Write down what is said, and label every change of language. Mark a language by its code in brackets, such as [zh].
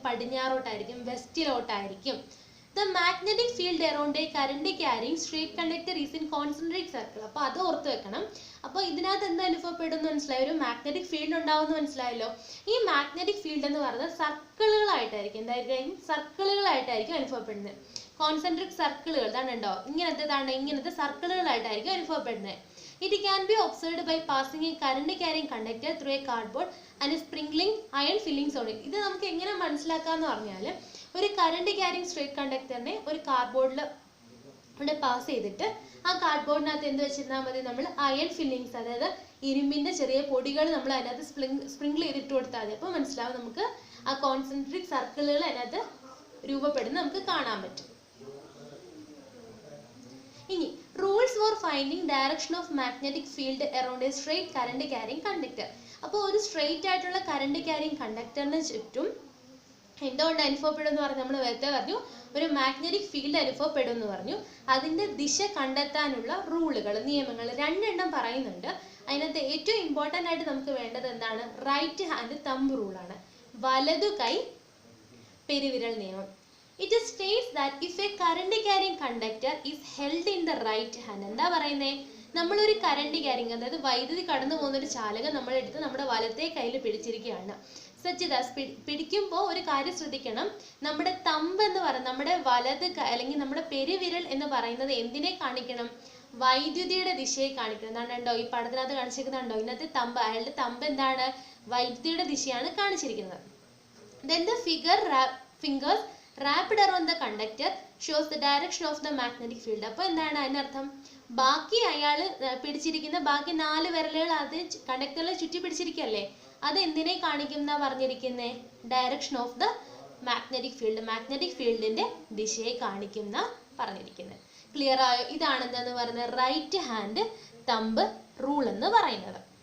[ml] പടിഞ്ഞാറോട്ടായിരിക്കും, വെസ്റ്റിലോട്ടായിരിക്കും. [en] The magnetic field around a current carrying straight conductor is in concentric circle. [ml] അപ്പോൾ അത് ഓർത്ത് വെക്കണം. അപ്പോൾ ഇതിനകത്ത് എന്ത് അനുഭവപ്പെടുന്നു മനസ്സിലായി? ഒരു മാഗ്നറ്റിക് ഫീൽഡ് ഉണ്ടാവുമെന്ന് മനസ്സിലായല്ലോ. ഈ മാഗ്നറ്റിക് ഫീൽഡ് എന്ന് പറയുന്നത് സർക്കിളുകളായിട്ടായിരിക്കും, എന്തായിരിക്കും? സർക്കിളുകളായിട്ടായിരിക്കും അനുഭവപ്പെടുന്നത്. കോൺസെൻട്രിക് സർക്കിളുകൾ ഇതാണുണ്ടോ, ഇങ്ങനത്തെ സർക്കിളുകളായിട്ടായിരിക്കും അനുഭവപ്പെടുന്നത്. [en] It can be observed by passing a current carrying conductor through a cardboard and sprinkling iron fillings on it. [ml] ഇത് നമുക്ക് എങ്ങനെ മനസ്സിലാക്കാന്ന് പറഞ്ഞാൽ, ഒരു കറണ്ട് ക്യാരിങ് സ്ട്രേറ്റ് കണ്ടക്ടറിനെ ഒരു കാർഡ്ബോർഡിൽ പാസ് ചെയ്തിട്ട് ആ കാർഡ്ബോർഡിനകത്ത് എന്ത് വെച്ചിരുന്നാൽ മതി? നമ്മൾ അയൺ ഫില്ലിങ്സ്, അതായത് ഇരുമ്പിന്റെ ചെറിയ പൊടികൾ നമ്മൾ അതിനകത്ത് സ്പ്രിങ്കിൾ ചെയ്തിട്ട് കൊടുത്താൽ മതി. അപ്പോൾ മനസ്സിലാവും നമുക്ക് ആ കോൺസെൻട്രിക് സർക്കിളുകൾ അതിനകത്ത് രൂപപ്പെടുന്നത് നമുക്ക് കാണാൻ പറ്റും. [en] ഇനി rules for finding direction of magnetic field around a straight current carrying conductor. [ml] അപ്പോൾ ഒരു സ്ട്രേറ്റ് ആയിട്ടുള്ള കറണ്ട് ക്യാരിങ് കണ്ടക്ടറിന് ചുറ്റും എന്തുകൊണ്ട് അനുഭവപ്പെടും എന്ന് പറഞ്ഞു? നമ്മൾ നേരത്തെ പറഞ്ഞു ഒരു മാഗ്നറ്റിക് ഫീൽഡ് അനുഭവപ്പെടും എന്ന് പറഞ്ഞു. അതിൻ്റെ ദിശ കണ്ടെത്താനുള്ള റൂളുകൾ, നിയമങ്ങൾ രണ്ടെണ്ണം പറയുന്നുണ്ട്. അതിനകത്ത് ഏറ്റവും ഇമ്പോർട്ടൻ്റ് ആയിട്ട് നമുക്ക് വേണ്ടത് എന്താണ്? റൈറ്റ് ഹാൻഡ് തമ്പ് റൂളാണ്, വലതു കൈ പെരുവിരൽ നിയമം. [en] It states that if a current carrying conductor is held in the right hand, [ml] എന്താ പറയുന്നത്? നമ്മളൊരു കറണ്ട് ക്യാരിങ്, അതായത് വൈദ്യുതി കടന്നു പോകുന്ന ഒരു ചാലകം നമ്മളെടുത്ത് നമ്മുടെ വലത്തെ കയ്യിൽ പിടിച്ചിരിക്കുകയാണ്. പിടിക്കുമ്പോൾ ഒരു കാര്യം ശ്രദ്ധിക്കണം, നമ്മുടെ തമ്പ് എന്ന് പറയുന്നത്, നമ്മുടെ വലത് അല്ലെങ്കിൽ നമ്മുടെ പെരുവിരൽ എന്ന് പറയുന്നത് എന്തിനെ കാണിക്കണം? വൈദ്യുതിയുടെ ദിശയെ കാണിക്കണം. എന്താണ്ടോ ഈ പടത്തിനകത്ത് കാണിച്ചിരിക്കുന്നുണ്ടോ? ഇതിനകത്ത് തമ്പ്, അയാളുടെ തമ്പ് എന്താണ്? വൈദ്യുതിയുടെ ദിശയാണ് കാണിച്ചിരിക്കുന്നത്. [en] Then the fingers wrapped around the conductor shows the direction of the magnetic field. [ml] അപ്പോൾ എന്താണ് അതിനർത്ഥം? ബാക്കി അയാൾ പിടിച്ചിരിക്കുന്ന ബാക്കി 4 വിരലുകൾ അത് കണ്ടക്ടറിൽ ചുറ്റി പിടിച്ചിരിക്കല്ലേ, അത് എന്തിനെ കാണിക്കും എന്നാ പറഞ്ഞിരിക്കുന്നത്? [en] direction of the magnetic field, [ml] magnetic ഫീൽഡിന്റെ ദിശയെ കാണിക്കും എന്നാ പറഞ്ഞിരിക്കുന്നത്. ക്ലിയർ ആയോ? ഇതാണ് എന്താന്ന് പറയുന്നത് റൈറ്റ് ഹാൻഡ് തമ്പ് റൂൾ എന്ന് പറയുന്നത്.